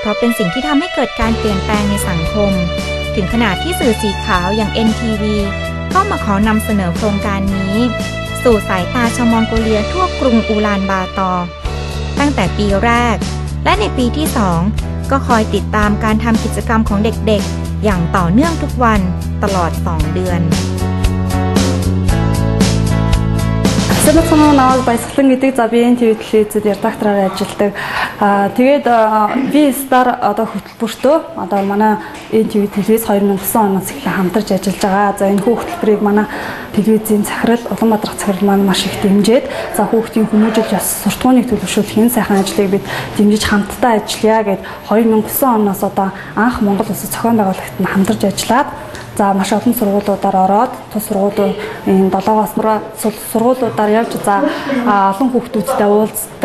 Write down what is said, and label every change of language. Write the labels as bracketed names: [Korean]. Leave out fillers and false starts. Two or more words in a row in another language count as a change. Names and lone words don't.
[Thai] ราะเป็นสิ่งที่ทำให้เกิดการเปลี่ยนแปลงในสังคมถึงขนาดที่สื่อสีขาวอย่าง NTV เข้ามาขอนำเสนอโครงการนี้สู่สายตาชาวมองโกเลียทั่วกรุงอูลานบาตอร์ตั้งแต่ปีแรกและในปีที่ 2 ก็คอยติดตามการทำกิจกรรมของเด็กๆอย่างต่อเนื่องทุกวันตลอด 2 เดือน [Mongolian] Сэбэцэн наваг баясгалан гэдэг за би NTV телевизэд редактораар ажилладаг. Тэгээд V-Star одоо хөтөлбөртөө одоо манай NTV телевиз 2009 оноос эхлэн хамтарч ажиллаж байгаа. За энэ хөтөлбөрийг манай телевизийн захирал Улаанбаатар захирал маань маш их дэмжиж, за хүүхдийн хүмүүжил ёс суртахууныг төлөвшүүлэх энэ сайхан ажлыг бид дэмжиж хамтдаа ажиллая гэд 2009 оноос одоо анх Монгол Улсын зохион байгуулагт нь хамтарч ажиллаад за маш олон сургуулиудаар ороод тус сургуулиуд энэ 7-аас сургуулиудаар явж за олон хүүхдүүдтэй уулздаг.